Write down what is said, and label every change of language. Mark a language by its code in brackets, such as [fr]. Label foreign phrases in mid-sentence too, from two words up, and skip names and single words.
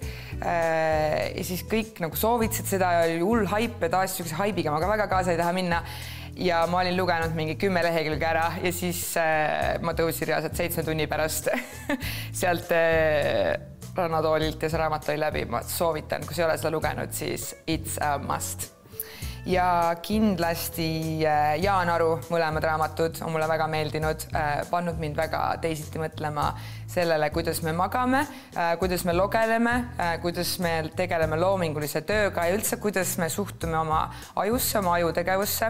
[et] Ja siis kõik nagu soovitasid seda ja oli hull haip ja taas siukse haibiga ma ka väga kaasa ei taha minna. Ja ma olin lugenud mingi 10 lehekülge ära ja siis ma tõusin reaalselt 7 tunni pärast sealt rannatoolilt ja see raamat oli läbi. Ma soovitan, kui ei ole seda lugenud, siis [en] it's a must. [et] Ja kindlasti Jaan Aru mõlemad raamatud on mulle väga meeldinud, pannud mind väga teisiti mõtlema sellele, kuidas me magame, kuidas me logeleme, kuidas me tegeleme loomingulise tööga ja üldse, kuidas me suhtume oma ajusse, oma ajutegevusse.